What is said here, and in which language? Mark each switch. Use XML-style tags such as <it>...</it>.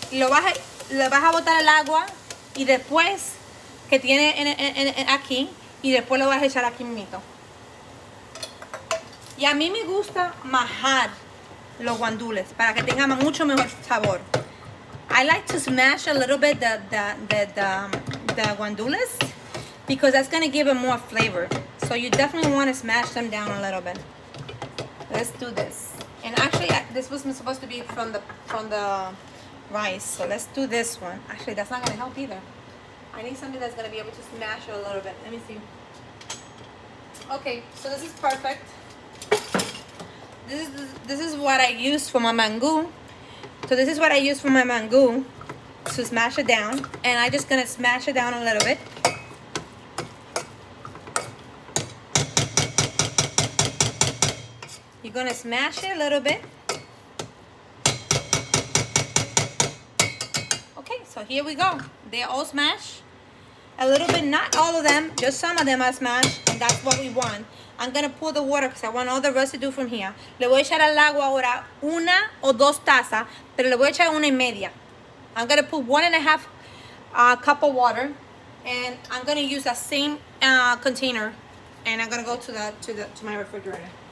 <es>Le vas a botar el agua y después que tiene aquí, y después lo vas a echar aquí mismo. Y a mí me gusta majar los guandules para que tengan mucho mejor sabor.</es> <en>I like to smash a little bit the guandules because that's gonna give it more flavor. So you definitely want to smash them down a little bit. Let's do this. And actually, this was supposed to be from the rice. So let's do this one. Actually, that's not gonna help either. I need something that's gonna be able to smash it a little bit. Let me see. Okay, so this is perfect. This is what I use for my mango. So this is what I use for my mango to smash it down. And I'm just gonna smash it down a little bit. You're gonna smash it a little bit. Okay, so here we go. They're all smashed. A little bit, not all of them, just some of them are smashed, and that's what we want. I'm gonna pour the water because I want all the residue from here.</en> <es>Le voy a echar al agua ahora 1 o 2 tazas, pero le voy a echar 1.5.</es> <en>I'm gonna put 1.5 cup of water, and I'm gonna use that same container, and I'm gonna go to my refrigerator.</en>